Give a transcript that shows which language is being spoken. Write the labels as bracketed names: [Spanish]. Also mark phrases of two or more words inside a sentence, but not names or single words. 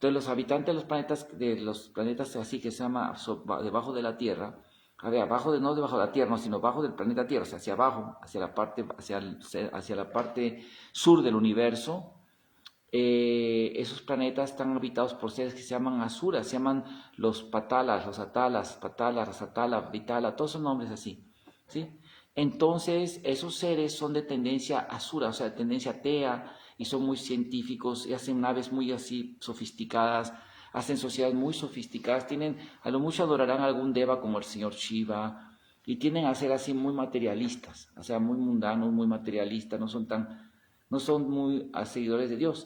[Spanish] Entonces los habitantes de los planetas así que se llama debajo de la Tierra, a ver, no debajo de la Tierra, no, sino bajo del planeta Tierra, o sea, hacia abajo, hacia la parte sur del universo, esos planetas están habitados por seres que se llaman asuras, se llaman los patalas, los atalas, patalas, rasatala, vitala, todos son nombres así, ¿sí? Entonces, esos seres son de tendencia asura, o sea, de tendencia tea, y son muy científicos, y hacen naves muy así sofisticadas, hacen sociedades muy sofisticadas, a lo mucho adorarán a algún deva como el señor Shiva, y tienden a ser así muy materialistas, o sea, muy mundanos, muy materialistas, no son muy seguidores de Dios.